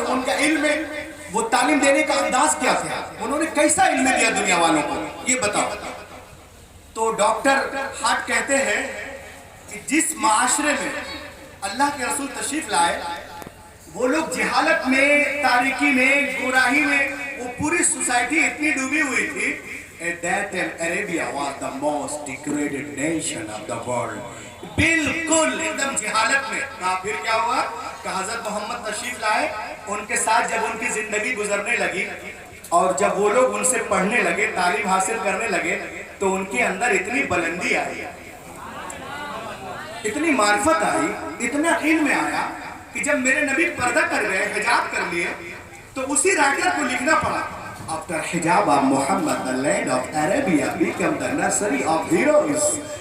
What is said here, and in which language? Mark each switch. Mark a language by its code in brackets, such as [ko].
[hi] तो उनका इल्म में वो तालीम देने का अंदाज क्या था, उन्होंने कैसा इल्म दिया दुनिया वालों को, ये बताओ। तो डॉक्टर हार्ट कहते हैं कि जिस माशरे में अल्लाह के रसूल तशरीफ लाए, वो लोग जहालत में, तारीकी में, गुमराही में, वो पूरी सोसाइटी इतनी डूबी हुई थी। [en] At that time, Arabia was the most degraded nation of the world. [hi] बिल्कुल एकदम जहालत में। कहा फिर क्या हुआ? कि हजरत मोहम्मद तशरीफ लाए, उनके साथ जब उनकी जिंदगी गुजरने लगी और जब वो लोग उनसे पढ़ने लगे, तालीम हासिल करने लगे, तो उनके अंदर इतनी बुलंदी आई, इतनी मार्फत आई, इतना इल्म आया कि जब मेरे नबी पर्दा कर गए, हिजाब कर लिए, तो उसी राइटर को लिखना पड़ा, [en] After hijab of Muhammad, the land of Arabia became the nursery of heroes.